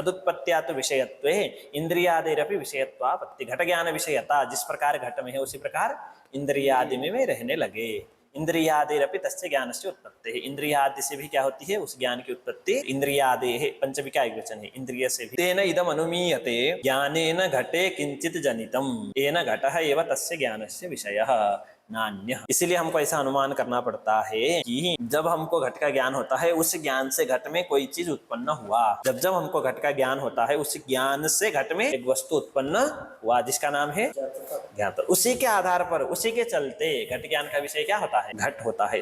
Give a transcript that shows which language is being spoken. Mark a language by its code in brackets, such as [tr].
[hi] तदुत्पत्त्या तो विषयत्व है, [sa] इंद्रियादिरपि विषयत्वापत्ति। [hi] घट ज्ञान विषयता जिस प्रकार घट में है उसी प्रकार इंद्रियादि में रहने लगे। [sa] इंद्रियादिरपि तस्य ज्ञानस्य [hi] उत्पत्ति है। इंद्रियादि से भी क्या होती है? उस ज्ञान की उत्पत्ति। इंद्रियादि है पंचविका एक वचन है, इंद्रिय से भी। [sa] तेन इदम अनुमीयते ज्ञानेन घटे किंचित जनितम येन घटः एव तस्य ज्ञानस्य विषयः नान्यः। [hi] इसीलिए हमको ऐसा अनुमान करना पड़ता है कि जब हमको घट का ज्ञान होता है उस ज्ञान से घट में कोई चीज उत्पन्न हुआ। जब हमको घट का ज्ञान होता है उस ज्ञान से घट में एक वस्तु उत्पन्न हुआ जिसका नाम है ज्ञात। उसी के आधार पर, उसी के चलते घट ज्ञान का विषय क्या होता है? घट होता है।